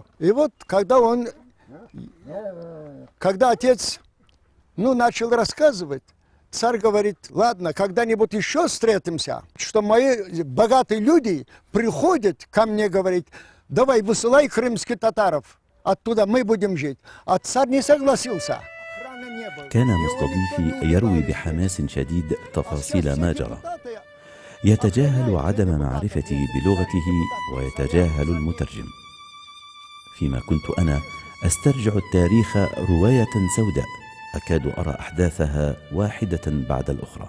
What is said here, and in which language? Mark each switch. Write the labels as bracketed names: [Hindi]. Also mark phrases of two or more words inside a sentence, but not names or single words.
[Russian] И вот когда отец начал рассказывать, царь говорит: ладно, когда-нибудь еще встретимся, что мои богатые люди приходят ко мне, говорит: давай высылай крымских татаров, оттуда мы будем жить. А царь не согласился. [Arabic] كان مستضيفي يروي بحماس شديد تفاصيل ما جرى، يتجاهل عدم معرفتي بلغته ويتجاهل المترجم، فيما كنت أنا أسترجع التاريخ رواية سوداء أكاد أرى أحداثها واحدة بعد الأخرى.